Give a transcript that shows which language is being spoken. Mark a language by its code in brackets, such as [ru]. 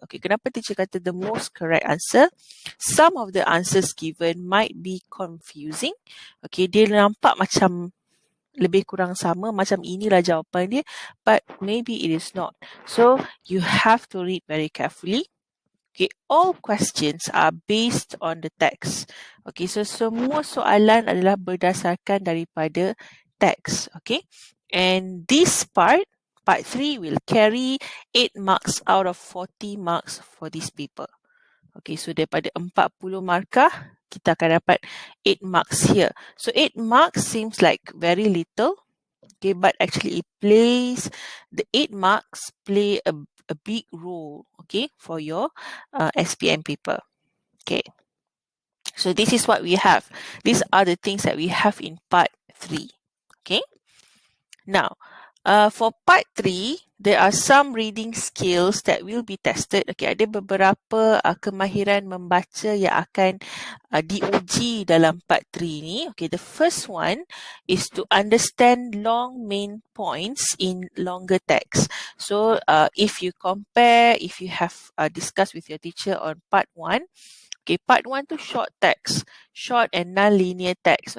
[en] Okay, [ms] kenapa teacher kata [en] the most correct answer? Some of the answers given might be confusing. [ms] Okay, dia nampak macam lebih kurang sama, macam inilah jawapan dia, [en] but maybe it is not. So you have to read very carefully. Okay, all questions are based on the text. [ms] Okay, so semua soalan adalah berdasarkan daripada teks. [en] Okay, and this part 3 will carry 8 marks out of 40 marks for this paper. [ms] Okay, so daripada 40 markah, kita akan dapat [en] 8 marks here. So 8 marks seems like very little. Okay, but actually the 8 marks play a big role, okay, for your SPM paper. Okay, so this is what we have. These are the things that we have in part 3. Okay, now for part 3, there are some reading skills that will be tested. [ms] Okay, ada beberapa kemahiran membaca yang akan diuji dalam part 3 ni. [en] Okay, the first one is to understand long main points in longer text. So if you have discussed with your teacher on part 1, okay, part 1 tu short text, short and non-linear text.